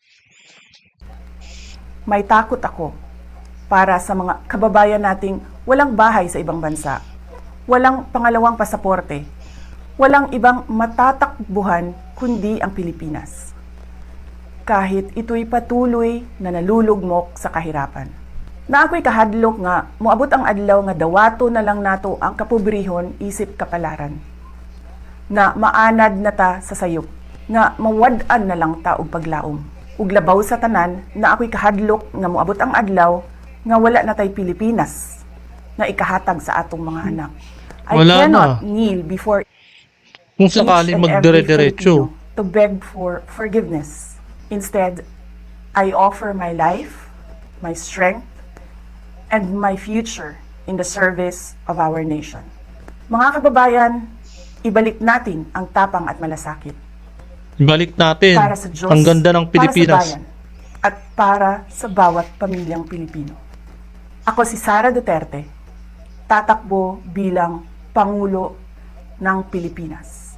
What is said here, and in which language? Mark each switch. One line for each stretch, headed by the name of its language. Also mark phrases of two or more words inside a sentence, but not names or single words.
Filipino: May takot ako para sa mga kababayan nating walang bahay sa ibang bansa, walang pangalawang pasaporte, walang ibang matatakbuhan kundi ang Pilipinas. Kahit ito'y patuloy na nalulugmok sa kahirapan.
Cebuano: Na ako'y kahadlok nga, moabot ang adlaw nga dawato na lang nato ang kapobrihon isip kapalaran. Na maanad na ta sa sayop, nga mawad-an na lang ta og paglaom. Ug labaw sa tanan na ako'y kahadlok nga moabot ang adlaw nga wala na tay Pilipinas na ikahatag sa atong mga anak.
English: I
Filipino: Wala
English: cannot
Filipino: na.
English: kneel before
Filipino: Kung
English: each
Filipino: sakaling
English: and every
Filipino: magdire-diretso.
English: Filipino to beg for forgiveness. Instead, I offer my life, my strength, and my future in the service of our nation.
Filipino: Mga kababayan, ibalik natin ang tapang at malasakit Balik natin. para sa Diyos, Ang ganda ng Pilipinas. para sa bayan, at para sa bawat pamilyang Pilipino. Ako si Sara Duterte, tatakbo bilang Pangulo ng Pilipinas.